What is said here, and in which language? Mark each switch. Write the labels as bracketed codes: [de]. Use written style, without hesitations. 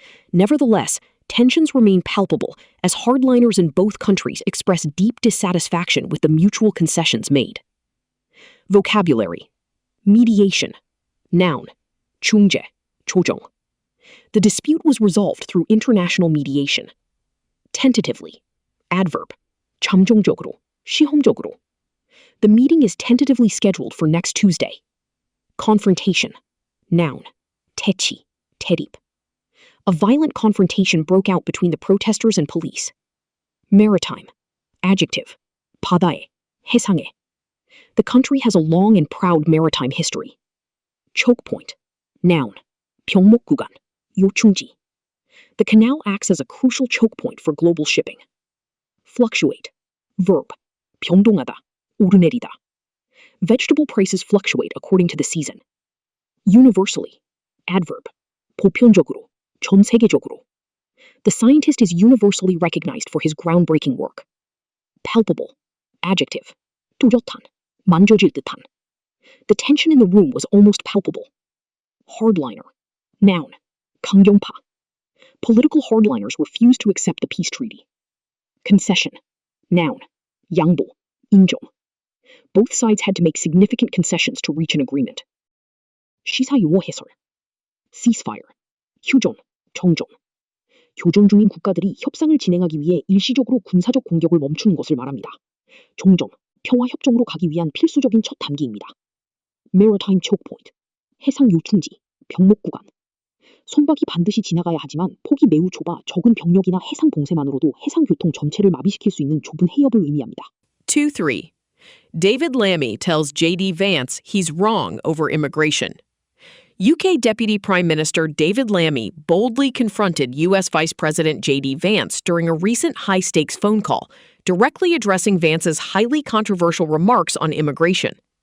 [en] Nevertheless, tensions remain palpable as hardliners in both countries express deep dissatisfaction with the mutual concessions made. Vocabulary. Mediation, noun. [ko] 중재, 조정. [en] The dispute was resolved through international mediation. Tentatively, adverb. [ko] 잠정적으로, 시험적으로. [en] The meeting is tentatively scheduled for next Tuesday. Confrontation, noun. [ko] 태치, 대립. [en] A violent confrontation broke out between the protesters and police. Maritime, adjective. [ko] 바다에, 해상에. [en] The country has a long and proud maritime history. Choke point, noun. [ko] 병목 구간, 요충지. [en] The canal acts as a crucial choke point for global shipping. Fluctuate, verb. [ko] 변동하다, 오르내리다. [en] Vegetable prices fluctuate according to the season. Universally, adverb. [ko] 보편적으로, 전 세계적으로. [en] The scientist is universally recognized for his groundbreaking work. Palpable, adjective. [ko] 뚜렷한, 만져질 듯한. [en] The tension in the room was almost palpable. Hardliner, noun. [ko] 강경파. [en] Political hardliners refused to accept the peace treaty. Concession, noun. [ko] 양보, 인정. [en] Both sides had to make significant concessions to reach an agreement. [ko] 시사용어 해설. Ceasefire, 휴전, 정전. 교전 중인 국가들이 협상을 진행하기 위해 일시적으로 군사적 공격을 멈추는 것을 말합니다. 정전, 평화 협정으로 가기 위한 필수적인 첫 단계입니다. Maritime choke point, 해상 요충지, 병목 구간. 선박이 반드시 지나가야 하지만 폭이 매우 좁아 적은 병력이나 해상 봉쇄만으로도 해상 교통 전체를 마비시킬 수 있는 좁은 해협을 의미합니다. [en] 2-3. David Lammy tells J.D. Vance he's wrong over immigration. UK Deputy Prime Minister David Lammy boldly confronted U.S. Vice President J.D. Vance during a recent high-stakes phone call, directly addressing Vance's highly controversial remarks on immigration.